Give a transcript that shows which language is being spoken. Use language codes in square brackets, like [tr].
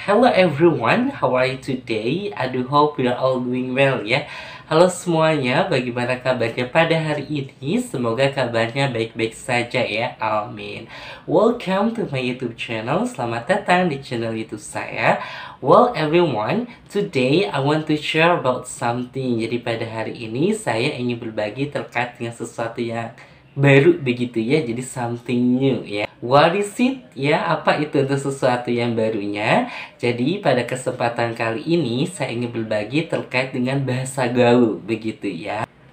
[en] Hello everyone, how are you today? I do hope you are all doing well [id] ya. Halo semuanya, bagaimana kabarnya pada hari ini? Semoga kabarnya baik-baik saja ya, amin. [en] Welcome to my YouTube channel, [id] selamat datang di channel YouTube saya. [en] Well everyone, today I want to share about something. [id] Jadi pada hari ini saya ingin berbagi terkait dengan sesuatu yang baru begitu ya, jadi [en] something new [id] ya. [en] What is it? [id] Ya, apa itu untuk sesuatu yang barunya? Jadi pada kesempatan kali ini saya ingin berbagi terkait dengan bahasa gaul begitu ya.